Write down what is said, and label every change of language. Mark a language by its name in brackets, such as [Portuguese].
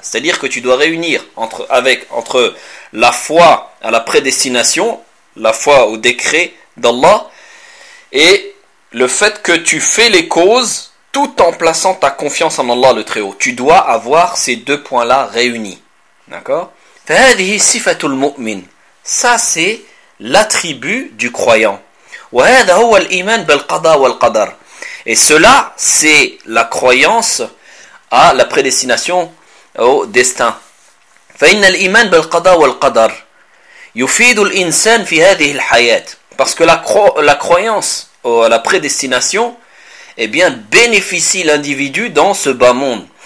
[French] C'est-à-dire que tu dois réunir entre la foi à la prédestination, la foi au décret d'Allah, et le fait que tu fais les causes tout en plaçant ta confiance en Allah le Très-Haut. Tu dois avoir ces deux points-là réunis. D'accord ? [Arabic] فهذه صفة المؤمن. [French] Ça, c'est l'attribut du croyant. [Arabic] وهذا هو الإيمان بالقضاء والقدر. [French] Et cela, c'est la croyance à la prédestination au destin. [Arabic] فإن الإيمان بالقضاء والقدر يفيد الإنسان في هذه الحياة. [French] Parce que la croyance à la prédestination, eh bien, bénéficie l'individu dans ce bas monde.